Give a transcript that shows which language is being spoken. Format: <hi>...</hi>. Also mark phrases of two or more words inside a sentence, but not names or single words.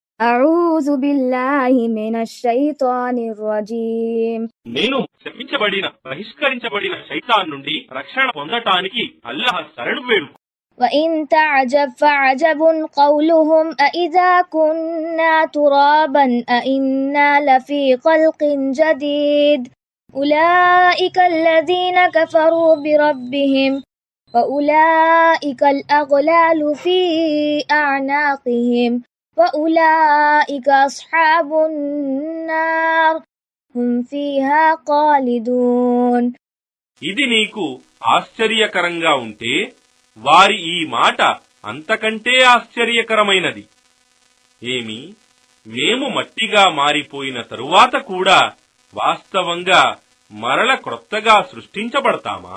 <ar>أعوذ بالله من الشيطان الرجيم.</ar> <te>నేను శపించబడిన బహిష్కరించబడిన శైతాన్ నుండి రక్షణ పొందటానికి అల్లాహ్ శరణు వేడు.</te> <ar>وَإِن تَعْجَبْ فَعَجَبٌ قَوْلُهُمْ أَإِذَا كُنَّا تُرَابًا أَإِنَّا لَفِي خَلْقٍ جَدِيدٍ أُولَئِكَ الَّذِينَ كَفَرُوا بِرَبِّهِمْ وَأُولَئِكَ الْأَغْلَالُ فِي أَعْنَاقِهِمْ وَأُولَئِكَ أَصْحَابُ النَّارِ هُمْ فِيهَا خَالِدُونَ.</ar> <te>ఇది నీకు ఆశ్చర్యకరంగా ఉంటే వారి ఈ మాట అంతకంటే ఆశ్చర్యకరమైనది. ఏమి, మేము మట్టిగా మారిపోయిన తరువాత కూడా వాస్తవంగా మరల క్రొత్తగా సృష్టించబడతామా?</te>